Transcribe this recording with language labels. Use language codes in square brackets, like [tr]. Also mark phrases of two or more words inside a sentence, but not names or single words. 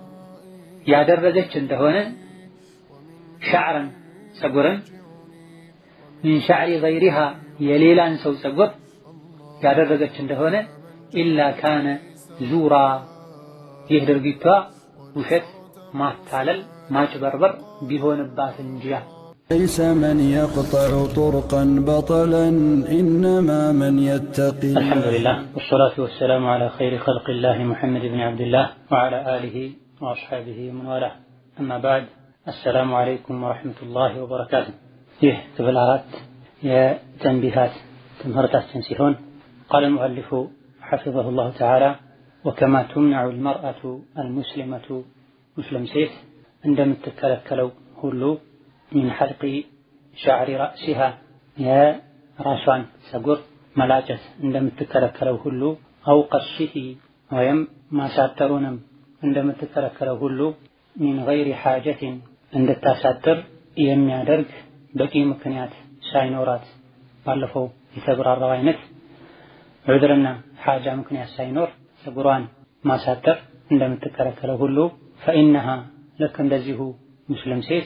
[am] ያደረገች እንደሆነ ሸዕረን ፀጉርን [ar] من شعر غيرها [am] የሌላን ሰው ፀጉር ያደረገች እንደሆነ [ar] إلا كان زورا [am] ይህ ድርጊቷ ውሸት፣ ማታለል፣ ማጭበርበር ቢሆንባት እንጂ [ar] ليس من يقطع طرقا بطلا إنما من يتقي. الحمد لله والصلاة والسلام على خير خلق الله محمد بن عبد الله وعلى آله وأصحابه ومن والاه. أما بعد السلام عليكم ورحمة الله وبركاته. [am] ይህ ክፍል 4 የተንቢሃት ትምህርታችን ሲሆን [ar] قال المؤلف حفظه الله تعالى وكما تمنع المرأة المسلمة مسلم [am] ሴት እንደምትከለከለው ሁሉ [ar] من حلق شعر رأسها [am] የራሷን ፀጉር መላጨት እንደምትከለከለው ሁሉ [ar] أو قصه [am] ወይም ማሳጠሩንም እንደምትከለከለው ሁሉ [ar] من غير حاجة [am] እንድታሳጥር የሚያደርግ በቂ ምክንያት ሳይኖራት ባለፈው የተብራራው አይነት ዑድርና ሓጃ ምክንያት ሳይኖር ፀጉሯን ማሳጠር እንደምትከለከለው ሁሉ فإنها ልክ እንደዚሁ ሙስሊም ሴት